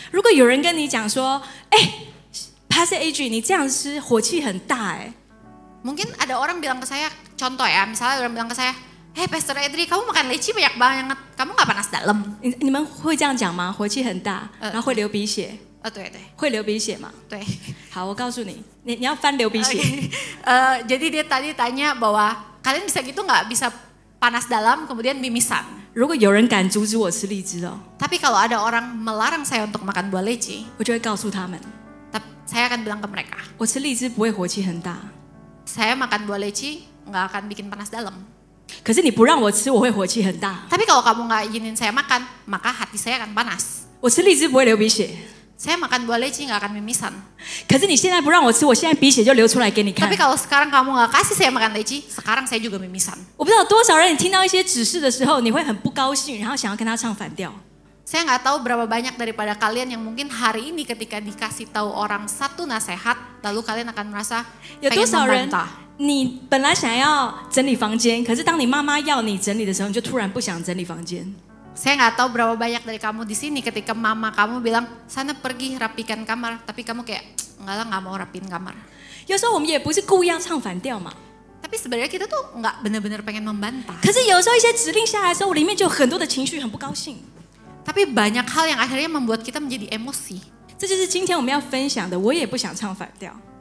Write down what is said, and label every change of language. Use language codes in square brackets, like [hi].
[zh] 如果有人跟你讲说，哎，Pastor Adrian，你这样吃火气很大哎。 [id] Mungkin ada orang bilang ke saya, contoh ya, misalnya orang bilang ke saya, "Hey Pastor Adri, kamu makan leci banyak banget, kamu nggak panas dalam?" [zh] 你们会这样讲吗？火气很大，然后会流鼻血，对，会流鼻血吗？对。好，我告诉你，你要翻流鼻血。 [id] Jadi dia tadi tanya bahwa kalian bisa gitu nggak, bisa panas dalam kemudian mimisan. [zh] 如果有人敢阻止我吃荔枝哦， [id] Tapi kalau ada orang melarang saya untuk makan buah leci, [zh] 我就会告诉他们， [id] saya akan bilang ke mereka, [zh] 我吃荔枝不会火气很大， [id] saya makan buah leci nggak akan bikin panas dalam. [zh] 可是你不让我吃，我会火气很大。 [id] Tapi kalau kamu nggak izinin saya makan, maka hati saya akan panas. [zh] 我吃荔枝不会流鼻血， [id] Saya makan buah leci nggak akan mimisan. [zh] 可是你现在不让我吃，我现在鼻血就流出来给你看 [id] Tapi。 kalau sekarang kamu nggak kasih saya makan leci, sekarang saya juga mimisan. [zh] 我不知道多少人，你听到一些指示的时候，你会很不高兴，然后想要跟他唱反调。 [id] Saya nggak tahu berapa banyak daripada kalian yang mungkin hari ini ketika dikasih tahu orang satu nasihat, lalu kalian akan merasa [zh] 有多 [id] pengen [zh] 少人 [id] membantah.， [zh] 你本来想要整理房间，可是当你妈妈要你整理的时候，你就突然不想整理房间。 [id] Saya nggak tahu berapa banyak dari kamu di sini ketika mama kamu bilang sana pergi rapikan kamar, tapi kamu kayak enggak lah, nggak mau rapiin kamar. [zh] 有时候我们也不是故意要唱反调嘛， [id] Tapi sebenarnya kita tuh nggak benar-benar pengen membantah. [zh] 可是有时候一些指令下来的时候，我里面就有很多的情绪，很不高兴。 [id] Tapi banyak hal yang akhirnya membuat kita menjadi emosi. [zh] 这就是今天我们要分享的。我也不想唱反调。